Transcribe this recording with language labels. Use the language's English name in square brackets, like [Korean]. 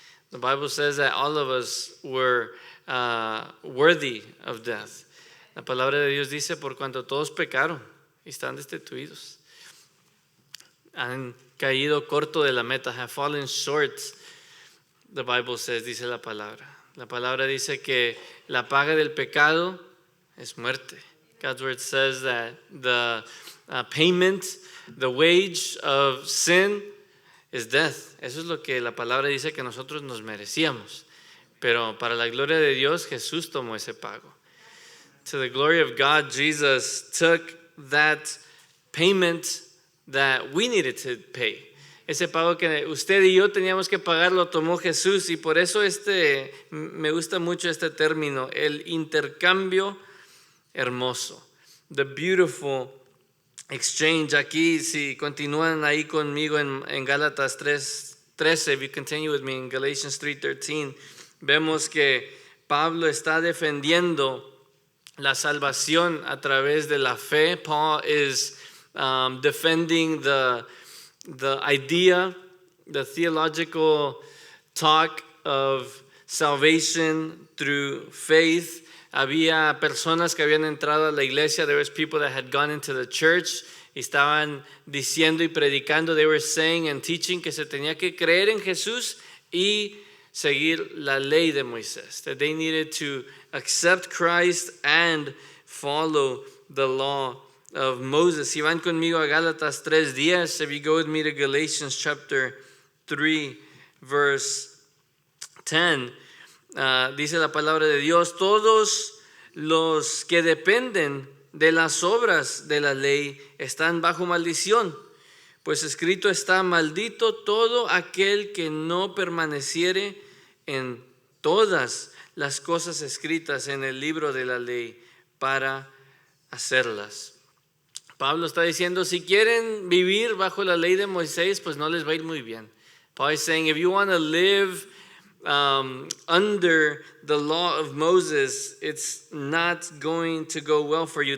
[English] The Bible says that all of us were worthy of death. [Spanish] La palabra de Dios dice, por cuanto todos pecaron y están destituidos, han caído corto de la meta, [English] have fallen short. The Bible says, [Spanish] dice la palabra. La palabra dice que la paga del pecado es muerte. [English] God's word says that the payment, the wage of sin is death. [Spanish] Eso es lo que la palabra dice que nosotros nos merecíamos. Pero para la gloria de Dios, Jesús tomó ese pago. [English] To the glory of God, Jesus took that payment that we needed to pay. [Spanish] Ese pago que usted y yo teníamos que pagar lo tomó Jesús, y por eso me gusta mucho este término, el intercambio hermoso. [English] The beautiful exchange. [Spanish] Aquí, si continúan ahí conmigo en Gálatas 3:13, [English] if you continue with me in Galatians 3:13, [Spanish] vemos que Pablo está defendiendo la salvación a través de la fe. [English] Paul is defending the idea, the theological talk of salvation through faith. [Spanish] Había personas que habían entrado a la iglesia. [English] There was people that had gone into the church [Spanish] y estaban diciendo y predicando. [English] They were saying and teaching [Spanish] que se tenía que creer en Jesús y seguir la ley de Moisés. [English] That they needed to accept Christ and follow the law of Moses. [Spanish] Si van conmigo a Gálatas 3:10, [English] if you go with me to Galatians chapter 3 verse 10, [Spanish] dice la palabra de Dios, todos los que dependen de las obras de la ley están bajo maldición, pues escrito está, maldito todo aquel que no permaneciere en todas las cosas escritas en el libro de la ley para hacerlas. Pablo está diciendo, si quieren vivir bajo la ley de Moisés, pues no les va a ir muy bien. [English] Paul is saying, if you want to live under the law of Moses, it's not going to go well for you.